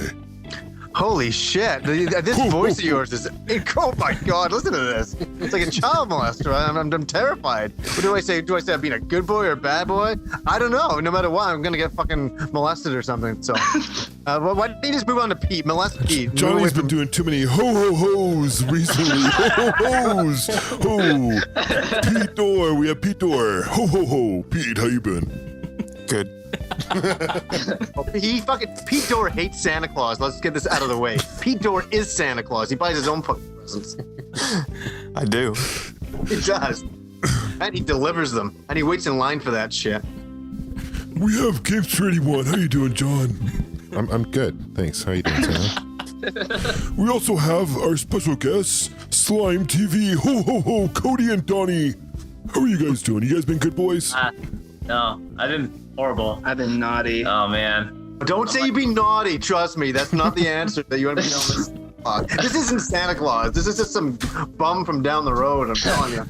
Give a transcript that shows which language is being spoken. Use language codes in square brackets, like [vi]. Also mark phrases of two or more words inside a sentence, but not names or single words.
[en] Holy shit. This voice of yours is... Oh my god, listen to this. It's like a child molester. I'm terrified. What do I say? Do I say I'm being a good boy or a bad boy? I don't know. No matter what, I'm going to get fucking molested or something. So, why don't you just move on to Pete? Molest Pete. Johnny's been doing too many ho-ho-hos recently. Ho-ho-hos. Ho. Pete Dorr. We have Pete Dorr. Ho-ho-ho. Pete, how you been? Good. Pete Dorr hates Santa Claus. Let's get this out of the way. Pete Dorr is Santa Claus. He buys his own fucking presents. I do. He does. And he delivers them. And he waits in line for that shit. We have Games for Anyone. How you doing, John? I'm good. Thanks. How you doing, Santa? We also have our special guests, SlimeTV. Ho, ho, ho. Cody and Donnie. How are you guys doing? You guys been good boys? No, I've been horrible. I've been naughty. Oh, man. Don't say you be naughty. Trust me, that's not the answer that you want to be on this. This isn't Santa Claus. This is just some bum from down the road. I'm telling you.